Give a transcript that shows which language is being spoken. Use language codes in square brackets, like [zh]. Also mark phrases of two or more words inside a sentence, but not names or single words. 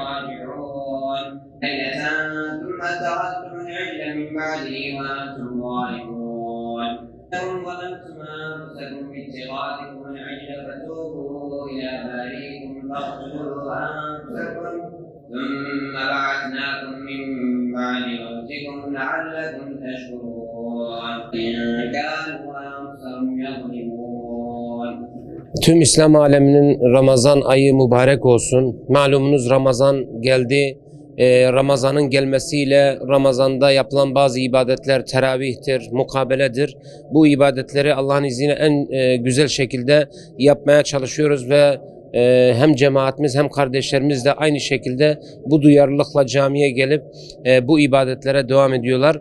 [ar] راجعون ليلة ثم اتخذتم العجل من بعده وأنتم ظالمون ثم ظلمتم أنفسكم باتخاذكم العجل فتوبوا إلى بارئكم فاقتلوا أنفسكم ثم بعثناكم من بعد موتكم لعلكم تشكرون إن كانوا أنفسهم يظلمون. [tr] Tüm İslam aleminin Ramazan ayı mübarek olsun. Malumunuz Ramazan geldi. Ramazan'ın gelmesiyle Ramazan'da yapılan bazı ibadetler teravihtir, mukabeledir. Bu ibadetleri Allah'ın izniyle en güzel şekilde yapmaya çalışıyoruz ve hem cemaatimiz hem kardeşlerimiz de aynı şekilde bu duyarlılıkla camiye gelip bu ibadetlere devam ediyorlar.